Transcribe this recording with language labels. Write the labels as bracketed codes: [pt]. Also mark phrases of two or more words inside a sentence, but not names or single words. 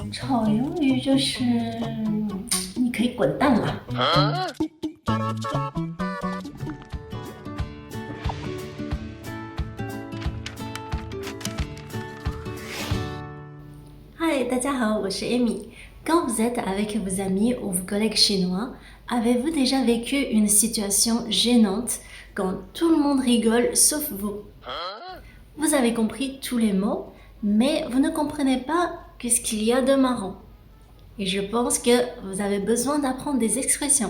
[zh] 炒鱿鱼就是你可以滚蛋了。嗨，大家好，我是 Amy. [fr] Quand vous êtes avec vos amis ou vos collègues chinois, avez-vous déjà vécu une situation gênante quand tout le monde rigole sauf vous? Vous avez compris tous les mots, mais vous ne comprenez pas qu'est-ce qu'il y a de marrant. Et je pense que vous avez besoin d'apprendre des expressions.